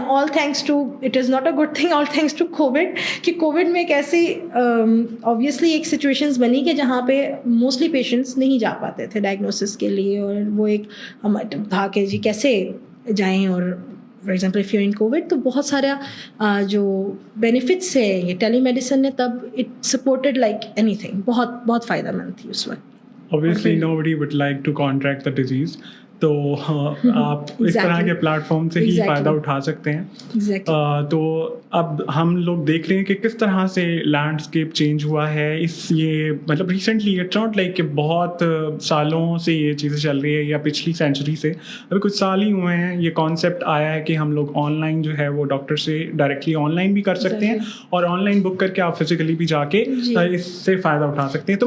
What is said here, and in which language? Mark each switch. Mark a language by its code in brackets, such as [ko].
[en] all thanks to, it is not a good thing, all thanks to Covid, [ur] کہ Covid میں ایک ایسی obviously ایک سچویشنز بنی کہ جہاں پہ موسٹلی پیشنٹس نہیں جا پاتے تھے ڈائگنوسس کے لیے, اور وہ ایک تھا کہ جی کیسے جائیں. اور for example if you in Covid تو بہت سارا جو بینیفٹس ہے یہ ٹیلی میڈیسن نے, [en] تب it supported like anything, [ur] بہت بہت فائدہ مند تھی اس وقت. [en] Obviously nobody would like to contract the disease. [ur] تو آپ اس طرح کے پلیٹ فارم سے ہی فائدہ اٹھا سکتے ہیں. تو اب ہم لوگ دیکھ رہے ہیں کہ کس طرح سے لینڈسکیپ چینج ہوا ہے. یہ مطلب ریسنٹلی, [en] it's not like [ur] کہ بہت سالوں سے یہ چیزیں چل رہی ہے یا پچھلی سینچری سے, ابھی کچھ سال ہی ہوئے ہیں یہ کانسیپٹ آیا ہے کہ ہم لوگ آن لائن جو ہے وہ ڈاکٹر سے ڈائریکٹلی آن لائن بھی کر سکتے ہیں, اور آن لائن بک کر کے آپ فزیکلی بھی جا کے اس سے فائدہ اٹھا سکتے ہیں.